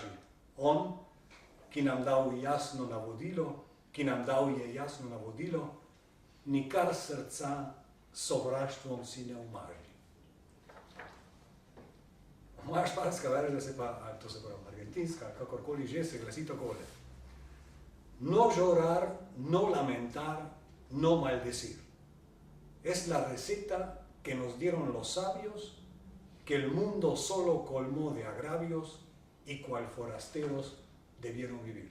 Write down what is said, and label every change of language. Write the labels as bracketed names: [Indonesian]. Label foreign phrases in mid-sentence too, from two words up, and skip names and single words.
[Slovenian] On, ki nam dal jasno navodilo, nikar srca sovraštvom si ne umaži. Moja španska verzija se pa, to se pravi argentinska, kakorkoli že, se glasi takole. [Spanish] No llorar, no lamentar, no maldecir. Es la receta que nos dieron los sabios, que el mundo solo colmó de agravios y cual forasteros debieron vivir.